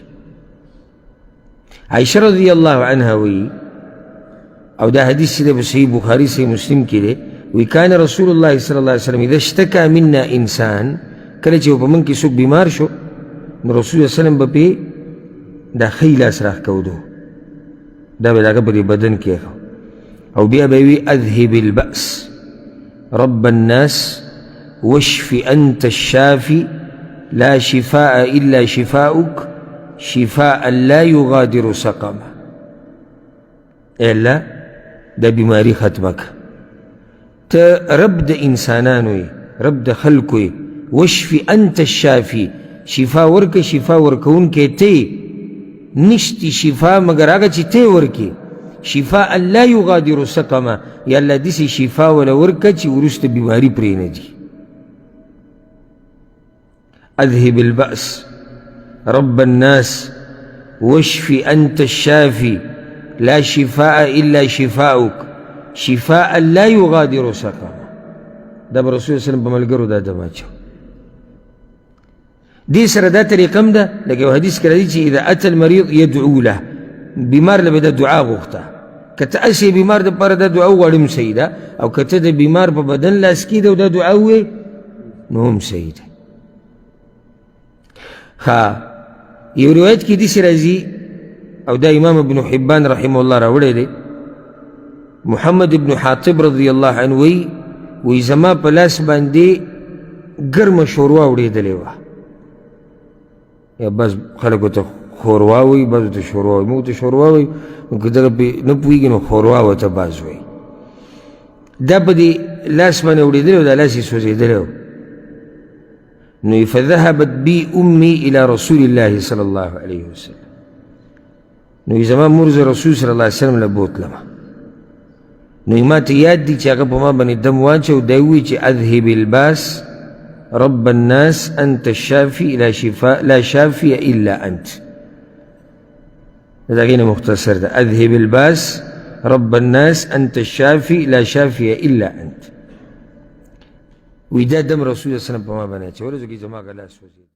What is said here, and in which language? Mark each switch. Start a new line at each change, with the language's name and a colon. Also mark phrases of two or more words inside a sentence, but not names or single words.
Pashto: عائشه رضی الله عنها وایي، او دا حدیث چې دی په صحیح بخاري صحیح مسلم کې دی، وی
Arabic: کان رسول الله صلی الله علیه وسلم اذا اشتکا منا انسان،
Pashto: کله چې په موږ کې څوک بیمار شو نو رسول الله وسلم به پې دا ښی لاس راښکودو، دا به د هغه په دې بدن کې، او بیا به وي
Arabic: اذهب البأس رب الناس واشف انت الشافي لا شفاء الا شفاؤك شفاء لا يغادر سقما.
Pashto: اے الله دا بیماری ختمه که، ته رب د انسانانو یې، رب د خلکو یې،
Arabic: واشفي انت الشافي،
Pashto: شفا ورکه، شفا ورکوونکی ته نشتی شفا مگر هغه چې ته ورکې،
Arabic: شفاء لا یغادر سقما،
Pashto: یا الله داسې شفا وله ورکه چې وروسته بیماري پرې نه ځي.
Arabic: اذهب البأس رب الناس واشفي انت الشافي لا شفاء الا شفاؤك شفاء لا يغادر سقما.
Pashto: دا به رسول الله په ملګرو دا دم اچو. دې سره دا طریقه هم ده، لکه یو حدیث کې راځي چې
Arabic: اذا اتى المریض یدعو له،
Pashto: بیمار له به دا دعا غوښته، که ته هسې بیمار دپاره دا دعا وغواړې هم صحیح ده، او که ته د بیمار په بدن لاس کېږي او دا دعا ووایې نو هم صحیح ده. یو روایت کې داسې راځي، او دا امام ابن حبان رحمه الله راوړی دی، محمد ابن حاطب رضی الله عنه وی زما په لاس باندې ګرمه شوروا اورېدلې وه، یا بس خلکو ته ښوروا وایي، بعضو ته شوروا وایي، موږ ته شوروا وایي، نو که دغه پرې نه پوهېږي نو ښوروا ورته بعض وایي. دا په دې لاس باندې اورېدلی و، دا لاس یې سوځېدلی و. نو
Arabic: فذهبت بي امي الى رسول الله صلی الله علیه وسلم،
Pashto: نو زما مور زه رسول صلی الله علیه وسلم له بوتلمه. نو ما ته یاد دي چې هغه په ما باندې دم واچو، دا یې ووایي چې
Arabic: اذهب الباس رب الناس انت الشافي لا شافي الا انت.
Pashto: دا غینه مختصر ده،
Arabic: اذهب الباس رب الناس انت الشافي لا شافي الا انت.
Pashto: وی دا دم رسول الله صلی الله علیه وسلم په ما باندې اچولی، ځکه زما هغه لاس سوځېدلی.